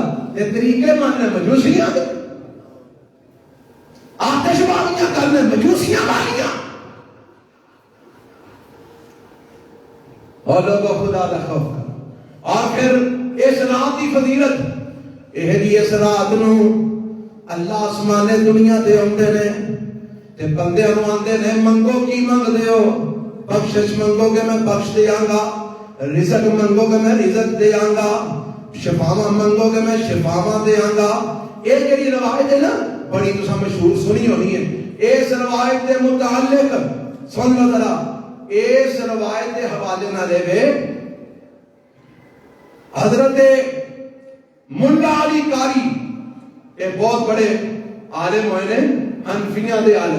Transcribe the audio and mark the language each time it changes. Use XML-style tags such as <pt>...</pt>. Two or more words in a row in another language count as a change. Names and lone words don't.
<pa>یہ طریقے ماننے مجوسیاں دے. آتش بالیاں کرنے مجوسیاں بالیاں. اور لوگوں خدا دا خوف کرو. اور پھر اس رات کی فضیلت یہ جی اس رات نو اللہ آسمانے دنیا دے آندے نے تے بندیاں نو آندے نے منگو کی منگ دیو. بخشش منگو گے میں بخش دیاں گا. رزق منگو گے میں رزق دیاں گا. شفاواں منگو گے میں شفاواں دیاں گا. یہ جڑی روایت ہے نا بڑی تساں مشہور سنی ہونی ہے. اس روایت دے متعلق سن لو ذرا. اس روایت کے حوالے نہ لے حضرت ملا علی قاری یہ بہت بڑے عالم ہوئے نے حنفیاں دے عالم.</pa>